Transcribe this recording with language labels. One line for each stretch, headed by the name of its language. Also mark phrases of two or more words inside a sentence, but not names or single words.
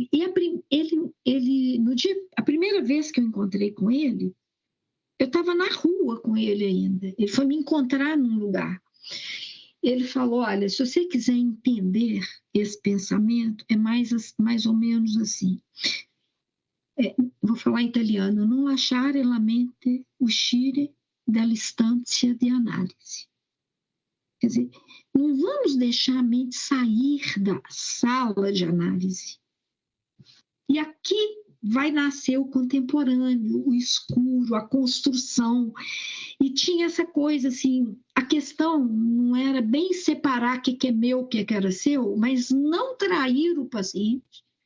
Portuguese: E a primeira vez que eu encontrei com ele, eu estava na rua com ele ainda. Ele foi me encontrar num lugar. Ele falou: olha, se você quiser entender esse pensamento, é mais ou menos assim. Vou falar em italiano:
Italian: non lasciare la mente uscire dall'istanza di analisi.
Portuguese: Quer dizer, não vamos deixar a mente sair da sala de análise. E aqui vai nascer o contemporâneo, o escuro, a construção. E tinha essa coisa assim, a questão não era bem separar o que é meu, o que era seu, mas não trair o paciente.